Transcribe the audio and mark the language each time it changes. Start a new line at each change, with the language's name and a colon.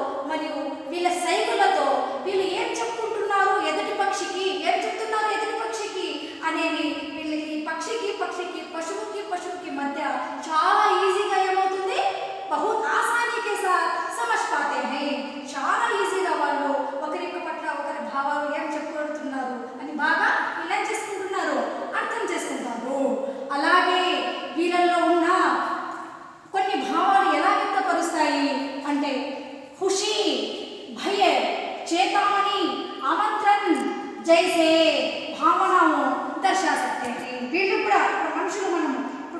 Telugu: మరియు వీళ్ళ సైగులతో వీళ్ళు ఏం చెప్పుకుంటున్నారు ఎదుటి పక్షికి, అనేవి వీళ్ళకి పక్షికి పశువుకి మధ్య చాలా ఈజీగా ఏమవుతుంది?
Hindi: बहुत आसानी के साथ समझ पाते हैं।
Telugu: చాలా ఈజీగా వాళ్ళు ఒకరికి పట్ల ఒకరి భావాలు ఏం చెప్పుకుంటున్నారు అని బాగా వీళ్ళు ఏం చేసుకుంటున్నారు? అర్థం చేసుకుంటారు. అలాగే వీళ్ళల్లో ఉన్న కొన్ని భావాలు ఎలా వ్యక్తపరుస్తాయి అంటే,
Hindi: खुशी, भय, चेतावनी, आमंत्रण जैसे भावनाओं दर्शा सकते हैं।
Telugu: వీళ్ళు కూడా మనుషులు, మనం